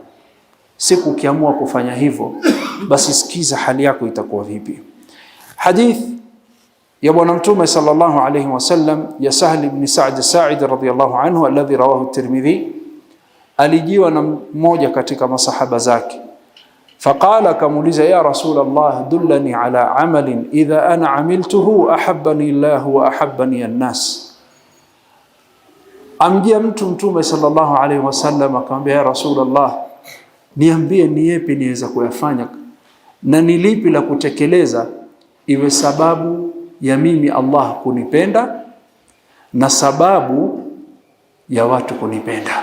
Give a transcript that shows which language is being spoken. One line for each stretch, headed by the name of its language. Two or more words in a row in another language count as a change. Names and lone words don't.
Swahili: Siku ukiamua kufanya hivyo, basi sikiza hali yako itakuwa vipi. Hadith ya Bwana Mtume
Arabic: صلى الله عليه وسلم
Swahili: ya Sahl ibn Sa'd Sa'id
Arabic: رضي الله عنه الذي رواه الترمذي,
Swahili: alijiwa na mmoja katika masahaba zake. Faqala, kamuliza,
Arabic: يا رسول الله دلني على عمل إذا أنا عملته أحبني الله وأحبني الناس.
Swahili: Amjia Mtume
Arabic: صلى الله عليه وسلم
Swahili: akamwambia,
Arabic: يا رسول الله,
Swahili: niambie ni yapi niweza kuyafanya na ni lipi la kutekeleza iwe sababu ya mimi Allah kunipenda na sababu ya watu kunipenda.